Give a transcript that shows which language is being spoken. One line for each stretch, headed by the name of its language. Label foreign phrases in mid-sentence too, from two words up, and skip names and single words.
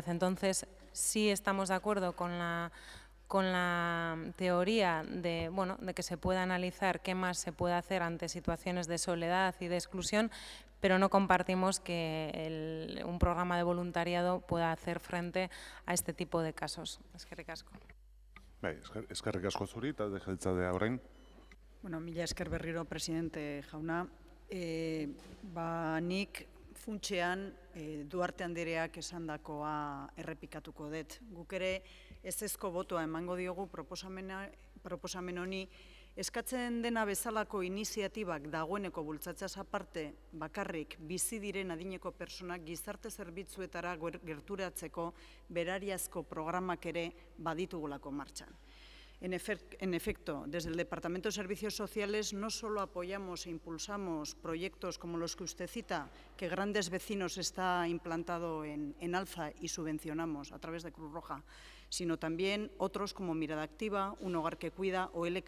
Spanish: Entonces sí estamos de acuerdo con la teoría de que se pueda analizar qué más se puede hacer ante situaciones de soledad y de exclusión, pero no compartimos que un programa de voluntariado pueda hacer frente a este tipo de casos.
Basque: Eskerrik asko. Eskerrik asko zuri, talde jeltzalea orain. Mila esker berriro presidente jauna. Nik funtsean Duarte Andereak esandakoa errepikatuko dut. Guk ere ezezko botoa emango diogu proposamen honi, eskatzen dena bezalako iniziatibak dagoeneko bultzatzeaz aparte, bakarrik bizi diren adineko pertsonak gizarte zerbitzuetara gerturatzeko berariazko programak ere baditugulako martxan.
Spanish: En efecto, desde el Departamento de Servicios Sociales no solo apoyamos e impulsamos proyectos como los que usted cita, que Grandes Vecinos está implantado en Alza y subvencionamos a través de Cruz Roja, sino también otros como Mirada Activa, Un Hogar que Cuida o L.